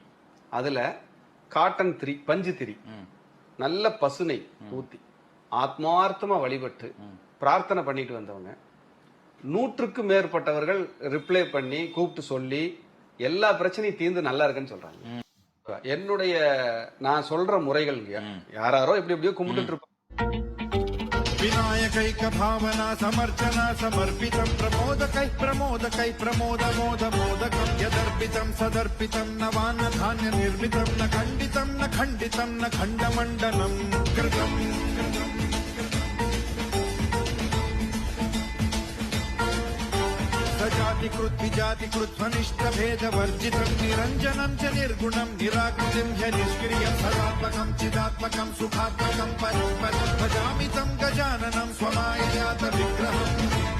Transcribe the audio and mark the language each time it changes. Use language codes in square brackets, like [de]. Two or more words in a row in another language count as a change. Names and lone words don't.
[ta] அதுல காட்டன் திரி, பஞ்சு திரி, நல்ல பசுனை ஊத்தி ஆத்மார்த்தமா வழிபட்டு பிரார்த்தனை பண்ணிட்டு வந்தவங்க 100க்கும் மேற்பட்டவர்கள் ரிப்ளை பண்ணி கூப்பிட்டு சொல்லி எல்லா பிரச்சனையும் தீர்ந்து நல்லா இருக்குன்னு சொல்றாங்க. என்னுடைய நான் சொல்ற முறைகள்ங்க யாராரோ இப்படி இப்படியோ கும்பிட்டு இருப்பாங்க. [sa] विनायकैक भावना समर्चना समर्पितं प्रमोदकै प्रमोदकै प्रमोद मोद मोदकं यदर्पितं सदर्पितं नवान्न धान्य निर्मितं न खण्डितं न खण्डितं न खण्डमण्डनं कृतम् सजातिकृत विजातिकृत ध्वनिष्ठ भेद वर्जितं निरञ्जनं च निर्गुणं निराकृतिं च निष्क्रियं सदात्मकं चिदात्मकं सुखात्मकं परं पदं भजामि तं गजाननं स्वमाययात विग्रहम्